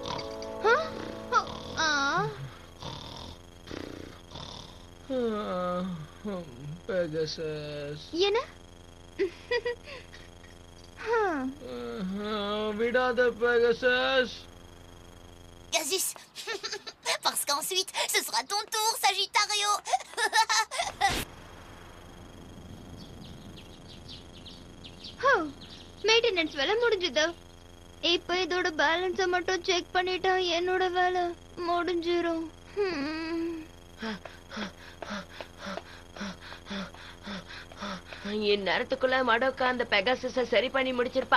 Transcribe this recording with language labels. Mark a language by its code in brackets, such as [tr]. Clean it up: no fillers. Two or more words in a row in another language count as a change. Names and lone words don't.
[ta] பெகசஸ். என்ன? விடாத பெகசஸ். Gasus. [fr] Parce qu'ensuite, ce sera ton tour, Sagittario. [ta] மெயின்டெனன்ஸ் வேலை முடிஞ்சது. இப்போ இதோட பேலன்ஸை மட்டும் செக் பண்ணிட்டா என்னோட வேலை முடிஞ்சிரும். இந்நேரத்துக்குள்ள மடோக்கா அந்த பெகாசஸ சரி பண்ணி முடிச்சிருப்பா.